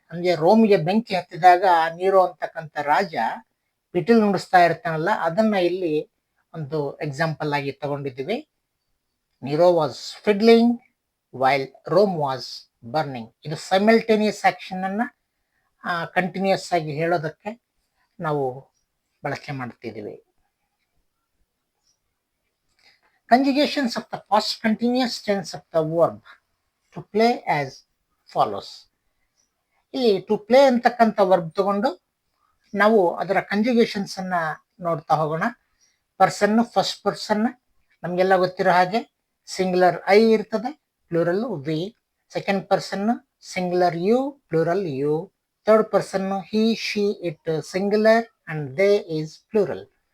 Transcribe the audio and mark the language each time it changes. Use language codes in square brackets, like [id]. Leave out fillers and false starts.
[kn] ಅಂದ್ರೆ ರೋಮಿಗೆ ಬೆಂಕಿ ಹತ್ತಿದಾಗ ನೀರೋ ಅಂತಕ್ಕಂಥ ರಾಜ ಪಿಟೀಲ್ ನುಡಿಸ್ತಾ ಇರ್ತಾನಲ್ಲ, ಅದನ್ನ ಇಲ್ಲಿ ಒಂದು ಎಕ್ಸಾಂಪಲ್ ಆಗಿ ತಗೊಂಡಿದ್ದೀವಿ. [en] Nero was fiddling while Rome was burning. [kn] ಇದು ಸೈಮಲ್ಟೇನಿಯಸ್ ಆಕ್ಷನ್ ಅನ್ನ ಕಂಟಿನ್ಯೂಸ್ ಆಗಿ ಹೇಳೋದಕ್ಕೆ ನಾವು ಬಳಕೆ ಮಾಡ್ತಿದ್ದೀವಿ. [en] Conjugations of the past continuous tense of the verb to play as follows. [kn] ಇಲ್ಲಿ ಟು ಪ್ಲೇ ಅಂತಕ್ಕಂಥ ವರ್ಬ್ ತಗೊಂಡು ನಾವು ಅದರ ಕಂಜುಗೇಷನ್ಸ್ ಅನ್ನ ನೋಡ್ತಾ ಹೋಗೋಣ. [en] person, first person [kn] ನಮ್ಗೆಲ್ಲ ಗೊತ್ತಿರೋ ಹಾಗೆ [en] singular I [kn] ಇರ್ತದೆ, [en] Plural we. Second person singular you, plural you. Third person he, she, it singular and they is plural.